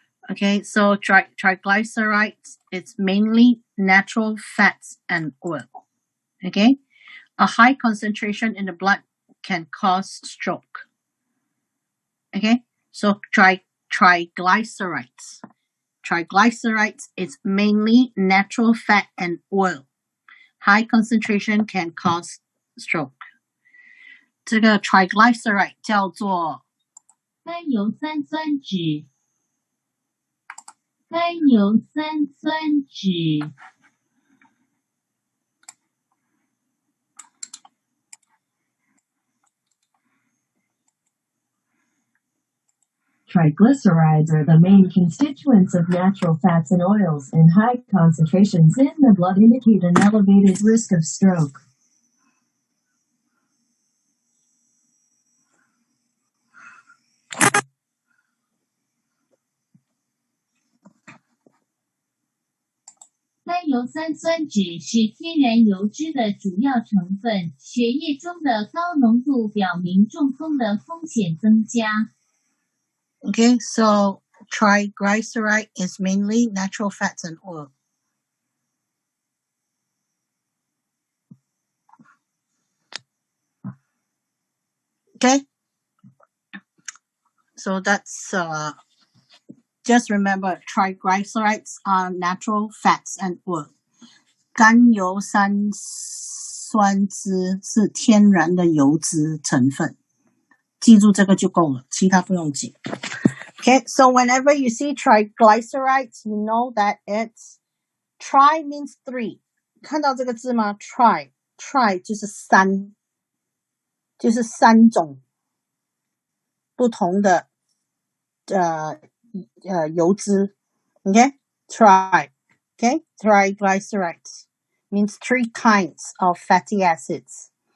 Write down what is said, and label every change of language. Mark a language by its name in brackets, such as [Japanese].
[English] Okay, so triglycerides, it's mainly natural fats and oil. Okay, a high concentration in the blood can cause stroke. Okay, so triglycerides. Triglycerides is mainly natural fat and oil. High concentration can cause stroke. [Chinese] 这个 triglyceride 叫做甘油三酸酯。甘油三酸酯。 [English] Triglycerides are the main constituents of natural fats and oils, and high concentrations in the blood indicate an elevated risk of stroke. [Chinese] “甘油三酸酯”是天然油脂的主要成分，血液中的高浓度表明中风的风险增加。 [English] Okay, so triglyceride is mainly natural fats and oil. Okay, so that's just remember triglycerides are natural fats and oil. [Chinese] 甘油三酸酯是天然的油脂成分。记住这个就够了，其他不用记。 [English] Okay, so whenever you see triglycerides, you know that it's tri means three. [Chinese] 看到这个字吗 ？Tri 就是三，就是三种不同的油脂。 [English] Okay, Okay, triglycerides means 3 kinds of fatty acids.